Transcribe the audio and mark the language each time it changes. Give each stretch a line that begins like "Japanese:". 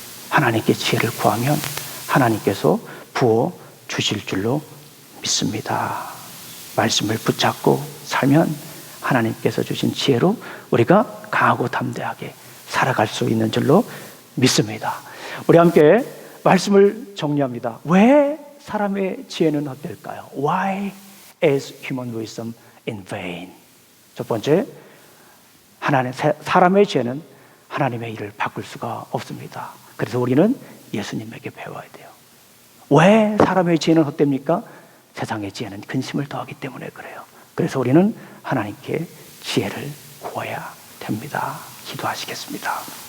Korean: 하나님께 지혜를 구하면 하나님께서 부어 주실 줄로 믿습니다. 말씀을 붙잡고 살면 하나님께서 주신 지혜로 우리가 강하고 담대하게 살아갈 수 있는 줄로 믿습니다. 우리 함께 말씀을 정리합니다. 왜 사람의 지혜는 헛될까요?
English: Why is human wisdom in vain?
Korean: 첫 번째, 사람의 지혜는 하나님의 일을 바꿀 수가 없습니다. 그래서 우리는 예수님에게 배워야 돼요. 왜 사람의 지혜는 헛됩니까? 세상의 지혜는 근심을 더하기 때문에 그래요. 그래서 우리는 하나님께 지혜를 구해야 됩니다. 기도하시겠습니다.